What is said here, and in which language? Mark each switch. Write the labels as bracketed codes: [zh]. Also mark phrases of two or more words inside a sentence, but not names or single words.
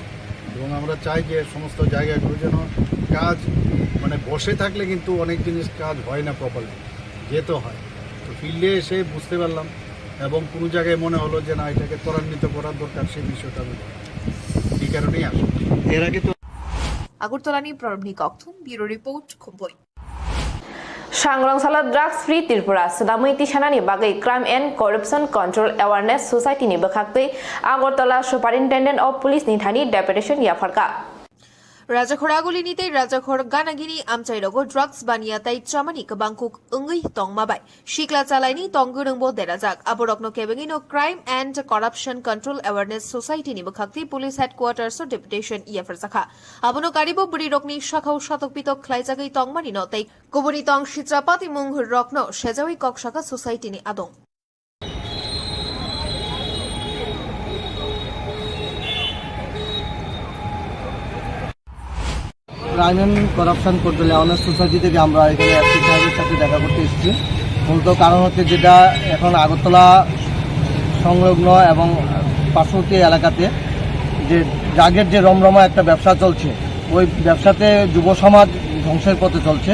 [bn] এবং আমরা চাই যে সমস্ত জায়গাগুলো যেন কাজ মানে বসে থাকলে কিন্তু অনেক জিনিস কাজ হয় না প্রপারলি, যেতে হয়। তো ফিল্ডে এসে বুঝতে পারলাম, এবং কোনো জায়গায় মনে হলো যে না, এটাকে ত্বরান্বিত করার দরকার, সেই বিষয়টা আমি এই কারণেই আসলাম। এর আগে তো [trp] আগরতলানি প্ররবনি ককথুম, [en] bureau report, [trp] খুম্বই। सांग्रांसाला [en] drugs free [trp] त्रिपुरा सदामैति सानानि बागै क्राइम एंड करप्शन कंट्रोल अवेयरनेस सोसाइटी नि बखाक्तै आगरतला [en] superintendent of police [trp] नि थानि डेपुटेशन याफारका राजाखर आगुलिनिते राजाखर गानागिरि आमचाइरगो ड्राग्स बानियाताइ चामानि गोबांखुक ओंगै तंगमाबाय शिक्ला चालायनि तंगोरोंबो देराजाक आबरकनो केबेगिनो क्राइम एंड करप्शन कंट्रोल अवेयरनेस सोसाइटी नि बखाक्ति [en] police headquarters [trp] डेपुटेशन याफारजाखा आबनो कारिबो बुरि रकनि शाखाव शतकपितक ख्लाइजागै तंगमानि नतै गुबुनि तंग शित्रापाति मुंग रकनो सेजावै कक शाखा सोसाइटी नि आदं [bn] ক্রাইম অ্যান্ড করাপশন কন্ট্রোল অ্যাওয়ারনেস সোসাইটি থেকে আমরা এখানে এসপি সাহেবের সাথে দেখা করতে এসেছি। মূলত কারণ হচ্ছে যেটা এখন আগরতলা সংলগ্ন এবং পার্শ্ববর্তী এলাকাতে যে ড্রাগের যে রমরমা একটা ব্যবসা চলছে, ওই ব্যবসাতে যুব সমাজ ধ্বংসের পথে চলছে।